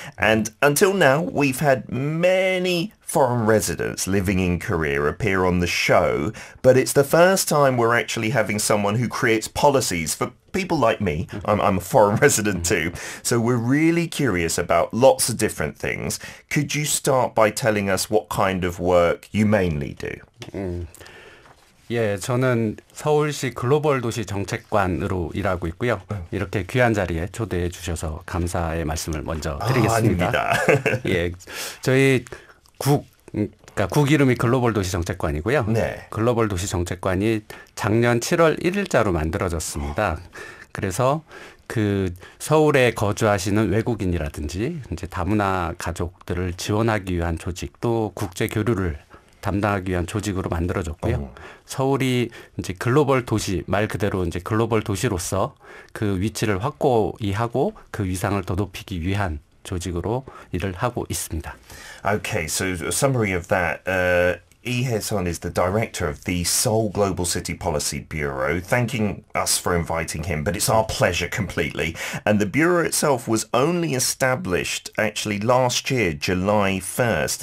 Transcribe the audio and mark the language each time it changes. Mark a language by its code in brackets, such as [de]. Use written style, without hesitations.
[en] And until now, we've had many foreign residents living in Korea appear on the show, but it's the first time we're actually having someone who creates policies for people like me. I'm a foreign resident too, so we're really curious about lots of different things. Could you start by telling us what kind of work you mainly do? [ko] 예, 저는 서울시 글로벌 도시 정책관으로 일하고 있고요. 이렇게 귀한 자리에 초대해 주셔서 감사의 말씀을 먼저 드리겠습니다. 아닙니다. 예, 저희 그러니까 국 이름이 글로벌 도시 정책관이고요. 네. 글로벌 도시 정책관이 작년 7월 1일자로 만들어졌습니다. 그래서 그 서울에 거주하시는 외국인이라든지 이제 다문화 가족들을 지원하기 위한 조직, 또 국제 교류를 담당하기 위한 조직으로 만들어졌고요. 서울이 이제 글로벌 도시, 말 그대로 이제 글로벌 도시로서 그 위치를 확고히하고 그 위상을 더 높이기 위한 조직으로 일을 하고 있습니다. [en] Okay, so a summary of that. Lee Hae-sun is the director of the Seoul Global City Policy Bureau, thanking us for inviting him, but it's our pleasure completely. And the bureau itself was only established actually last year, July 1st.